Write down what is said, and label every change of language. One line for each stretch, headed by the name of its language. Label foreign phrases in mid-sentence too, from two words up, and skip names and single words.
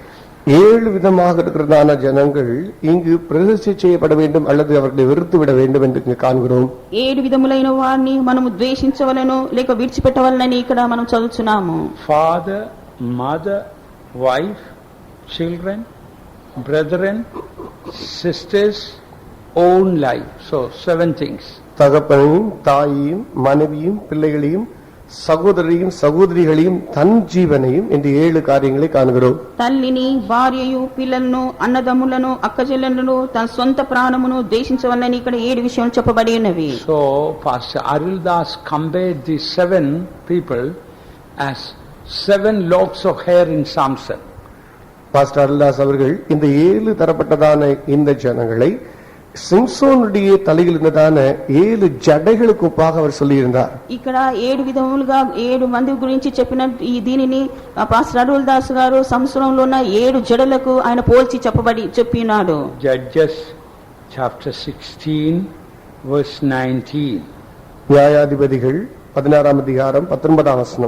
Tamil: 7 விதமாக இருக்கிறதான ஜனங்கள் இங்கு பிரதிஷ்டை செய்யப்பட வேண்டும் அல்லது அவர்களை வெறுத்து விட வேண்டும் என்று இங்கு காண்கிறோம்.
Telugu: 7 విధములైన వారిని మనము ద్వేషించవలెను లేక విడిచిపెట్టవలెనని ఇక్కడ మనం చదువుచున్నాము.
English: Father, mother, wife, children, brethren, sisters, own life. So 7 things.
Tamil: தகப்பனையும் தாயையும் மனைவியும் பிள்ளைகளையும் சகோதரரையும் சகோதரிகளையும் தன் ஜீவனையும் என்று 7 காரியங்களை காண்கிறோம்.
Telugu: తల్లిని భార్యయు పిల్లలను అన్నదమ్ములను అక్కచెల్లెలను తన సొంత ప్రాణమును దేశించవలని ఇక్కడ 7 విషయాలు చెప్పబడి ఉన్నవి.
English: So Pastor Arildas compared these 7 people as 7 locks of hair in Samson.
Tamil: பாஸ்டர் அருள்தாஸ் அவர்கள் இந்த 7 தரப்பட்டதான இந்த ஜனங்களை சிம்சோனுடைய தலையில் இருந்ததான 7 ஜடைகளுக்கு ஒப்பாக அவர் சொல்லியிருந்தார்.
Telugu: ఇక్కడ 7 విధములుగా 7 మంది గురించి చెప్పిన ఈ దీనిని పాస్టర్ అరుల్ దాస్ గారు సంవత్సరంలో ఉన్న 7 జడలకు ఆయన పోల్చి చెప్పినాడు.
English: Judges chapter 16 verse 19.
Tamil: நியாயாதிபதிகள் 16ஆம் அதிகாரம் 19ஆம் வசனம்.